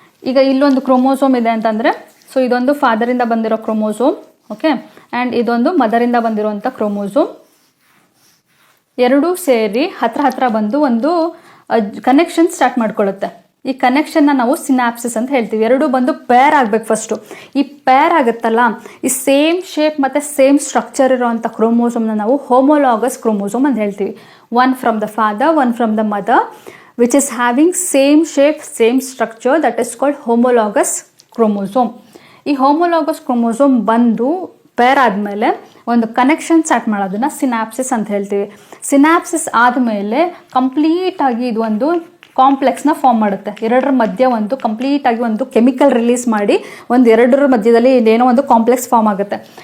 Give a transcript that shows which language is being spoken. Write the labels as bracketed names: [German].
[Kannada] ಈಗ ಇಲ್ಲೊಂದು ಕ್ರೋಮೋಸೋಮ್ ಇದೆ ಅಂತಂದರೆ, ಸೊ ಇದೊಂದು ಫಾದರಿಂದ ಬಂದಿರೋ ಕ್ರೋಮೋಸೋಮ್, ಓಕೆ, ಆ್ಯಂಡ್ ಇದೊಂದು ಮದರಿಂದ ಬಂದಿರೋಂಥ ಕ್ರೋಮೋಸೋಮ್, 2 ಸೇರಿ ಹತ್ರ ಬಂದು ಒಂದು ಕನೆಕ್ಷನ್ ಸ್ಟಾರ್ಟ್ ಮಾಡ್ಕೊಳ್ಳುತ್ತೆ. ಈ ಕನೆಕ್ಷನ್ನ ನಾವು ಸಿನಾಪ್ಸಿಸ್ ಅಂತ ಹೇಳ್ತೀವಿ. 2 ಬಂದು ಪೇರ್ ಆಗಬೇಕು ಫಸ್ಟು. ಈ ಪೇರ್ ಆಗುತ್ತಲ್ಲ, ಈ ಸೇಮ್ ಶೇಪ್ ಮತ್ತು ಸೇಮ್ ಸ್ಟ್ರಕ್ಚರ್ ಇರೋವಂಥ ಕ್ರೋಮೋಸೋಮ್ನ ನಾವು ಹೋಮೋಲಾಗಸ್ ಕ್ರೋಮೋಸೋಮ್ ಅಂತ ಹೇಳ್ತೀವಿ. [English] 1 from the father, 1 from the mother, which is having same shape, same structure, that is called homologous chromosome. [Kannada] ಈ ಹೋಮೋಲಾಗಸ್ ಕ್ರೋಮೋಸೋಮ್ ಬಂದು ಪೇರ್ ಆದಮೇಲೆ ಒಂದು ಕನೆಕ್ಷನ್ ಸ್ಟಾರ್ಟ್ ಮಾಡೋದನ್ನ ಸಿನಾಪ್ಸಿಸ್ ಅಂತ ಹೇಳ್ತೀವಿ. ಸಿನಾಪ್ಸಿಸ್ ಆದಮೇಲೆ ಕಂಪ್ಲೀಟಾಗಿ ಇದು ಒಂದು ಕಾಂಪ್ಲೆಕ್ಸ್ನ ಫಾರ್ಮ್ ಮಾಡುತ್ತೆ. 2ರ ಮಧ್ಯೆ ಒಂದು ಕಂಪ್ಲೀಟಾಗಿ ಒಂದು ಕೆಮಿಕಲ್ ರಿಲೀಸ್ ಮಾಡಿ ಒಂದು 2ರ ಮಧ್ಯದಲ್ಲಿ ಏನೋ ಒಂದು ಕಾಂಪ್ಲೆಕ್ಸ್ ಫಾರ್ಮ್ ಆಗುತ್ತೆ.